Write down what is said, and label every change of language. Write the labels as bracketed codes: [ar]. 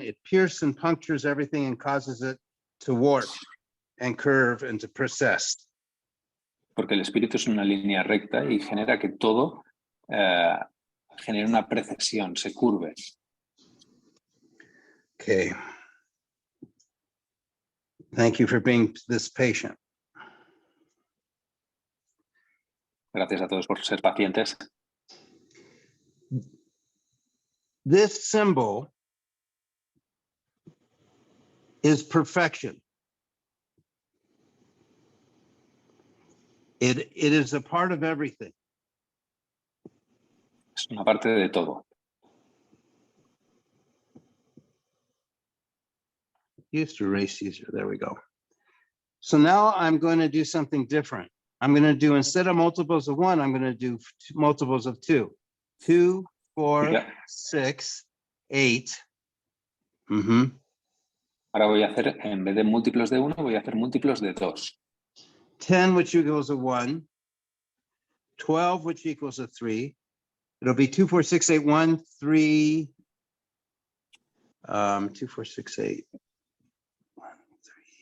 [en] It pierces and punctures everything and causes it to warp and curve and to process. [es] Porque el espíritu es una línea recta y genera que todo genere una precesión, se curve. [en] Okay. Thank you for being this patient. [es] Gracias a todos por ser pacientes. [en] This symbol is perfection. It is a part of everything. [es] Es una parte de todo. [en] Used to erase user. There we go. So now I'm going to do something different. I'm going to do, instead of multiples of 1, I'm going to do multiples of 2. 2, 4, Yeah. 6, 8. [es] Ahora voy a hacer, en vez de múltiplos de 1, voy a hacer múltiplos de 2. [en] 10, which equals a 1. 12, which equals a 3. It'll be 2, 4, 6, 8, 1, 3. 2, 4, 6, 8. 1, 3.